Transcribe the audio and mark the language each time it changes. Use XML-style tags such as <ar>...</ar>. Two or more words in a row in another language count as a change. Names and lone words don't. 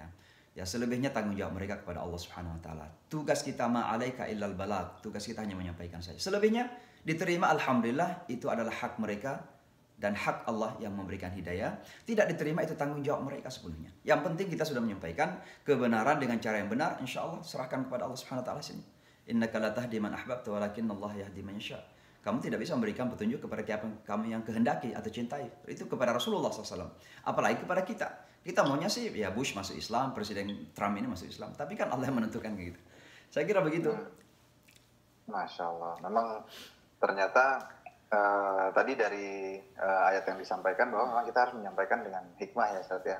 <id>Ya selebihnya tanggung jawab mereka kepada Allah Subhanahu Wa Taala. Tugas kita</id> <ar>ما عليك إلا البلاغ,</ar> <id>tugas kita hanya menyampaikan saja. Selebihnya diterima alhamdulillah, itu adalah hak mereka dan hak Allah yang memberikan hidayah. Tidak diterima itu tanggung jawab mereka sepenuhnya. Yang penting kita sudah menyampaikan kebenaran dengan cara yang benar, insya Allah serahkan kepada Allah Subhanahu Wa Taala sini.</id> <ar>إنك لا تهدي من أحببت ولكن الله يهدي من يشاء.</ar> <id>Kamu tidak bisa memberikan petunjuk kepada kamu yang kehendaki atau cintai. Itu kepada Rasulullah SAW. Apalagi kepada kita. Kita maunya sih, ya Bush masuk Islam, Presiden Trump ini masuk Islam. Tapi kan Allah yang menentukan gitu. Saya kira begitu. Masya Allah. Memang ternyata tadi dari ayat yang disampaikan bahwa memang kita harus menyampaikan dengan hikmah ya Ustaz ya.</id>